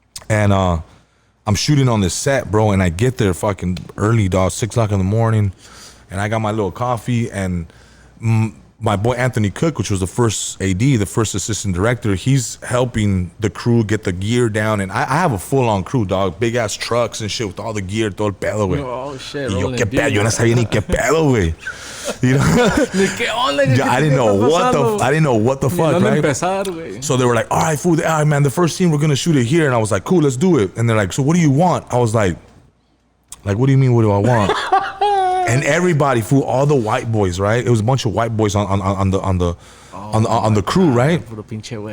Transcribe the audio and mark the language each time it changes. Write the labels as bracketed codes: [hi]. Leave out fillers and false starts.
[en] And I'm shooting on this set, bro. And I get there fucking early, dog, 6 o'clock in the morning. And I got my little coffee. And my boy Anthony Cook, which was the first AD, the first assistant director, he's helping the crew get the gear down. And I have a full-on crew, dog. Big-ass trucks and shit with all the gear, [es] todo el pedo, güey. [en] Oh, shit. [es] Y yo, qué pedo, yo no sabía ni qué pedo, güey. [en] You know? I didn't know what the fuck, right? So they were like, all right, fool, all right, man, the first scene, we're going to shoot it here. And I was like, cool, let's do it. And they're like, so what do you want? I was like, what do you mean, what do I want? And everybody, fool, all the white boys, right? It was a bunch of white boys on the crew, right?